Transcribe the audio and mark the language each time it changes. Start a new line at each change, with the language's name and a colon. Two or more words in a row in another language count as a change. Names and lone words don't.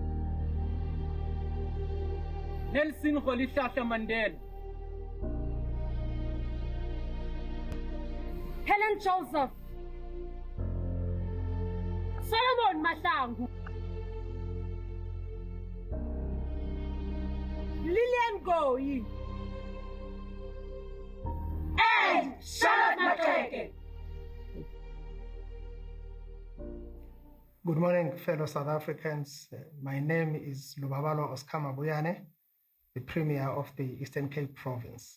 English: Nelson Rolihlahla Mandela. Helen Joseph. Solomon Mahlangu. Lillian Goyi. And Charlotte Massacre. Good morning, fellow South Africans. My name is Lubabalo Oscar Mabuyane, the Premier of the Eastern Cape Province.